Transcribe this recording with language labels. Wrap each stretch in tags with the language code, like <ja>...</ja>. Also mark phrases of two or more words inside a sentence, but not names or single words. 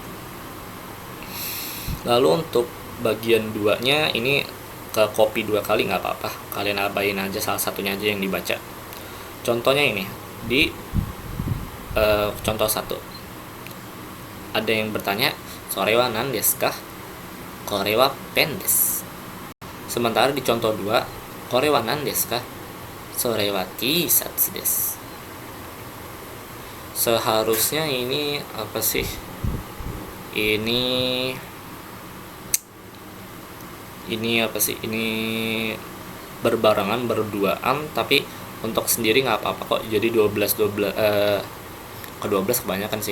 <id>Lalu untuk bagian 2-nya ini ke copy 2 kali nggak apa-apa, kalian abain aja salah satunya aja yang dibaca. Contohnya ini di contoh 1 ada yang bertanya,</id> <ja>それは何ですか? これはペンです.</ja> <id>Sementara di contoh 2,</id> <ja>これは何ですか? それはTシャツです.</ja> <id>Seharusnya ini apa sih? Ini apa sih? Ini berbarengan, berduaan, tapi untuk sendiri nggak apa-apa kok. Jadi 12 ke 12 kebanyakan sih.</id>